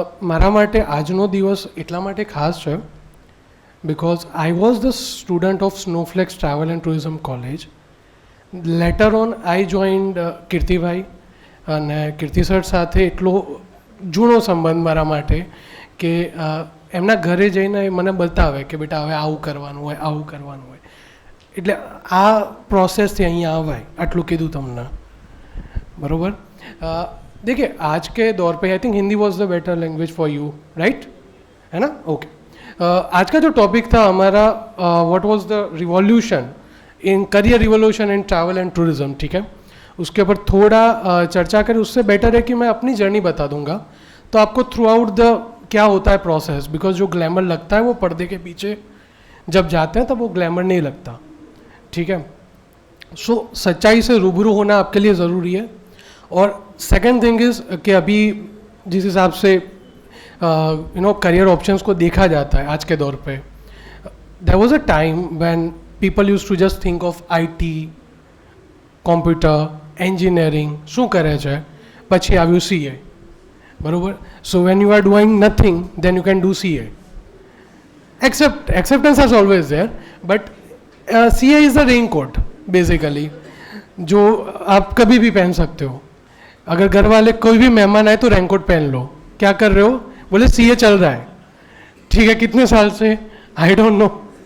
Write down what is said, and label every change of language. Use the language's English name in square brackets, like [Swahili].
[Gujarati] મારા માટે આજનો દિવસ એટલા માટે ખાસ છે [English] because I was the student of Snowflakes Travel and Tourism College. Later on I joined Kirti Bhai, [Gujarati] અને કીર્તિ સર સાથે એટલો જૂનો સંબંધ મારા માટે કે એમના ઘરે જઈને એ મને બતાવે કે બેટા હવે આવું કરવાનું હોય આવું કરવાનું હોય, એટલે આ પ્રોસેસથી અહીંયા આવાય, આટલું કીધું તમને બરાબર. [Hindi] देखिए आज के दौर पे [English] I think Hindi was the better language for you, right, है ना. [Hindi] ओके आज का जो टॉपिक था हमारा [English] What was the revolution in career revolution in travel and tourism, ठीक है. [Hindi] उसके ऊपर थोड़ा चर्चा करें. उससे बेटर है कि मैं अपनी जर्नी बता दूंगा तो आपको थ्रू आउट द क्या होता है प्रोसेस, बिकॉज जो ग्लैमर लगता है वो पर्दे के पीछे जब जाते हैं तब वो ग्लैमर नहीं लगता, ठीक है. सो सच्चाई से रूबरू होना आपके लिए ज़रूरी है. और सेकंड थिंग इज़ कि अभी जिस हिसाब से यू नो करियर ऑप्शंस को देखा जाता है आज के दौर पे, [English] there was a time when people used to just think of IT, [Gujarati] computer, engineering શું કરે છે, પછી આવ્યું સીએ, બરાબર. [English] So when you are doing nothing then you can do CA. Acceptance is always there, but C A is the raincoat basically, [Hindi] जो आप कभी भी पहन सकते हो. अगर घर वाले कोई भी मेहमान आए तो रेनकोट पहन लो. क्या कर रहे हो, बोले सी ए चल रहा है, ठीक है, कितने साल से आई डोंट नो.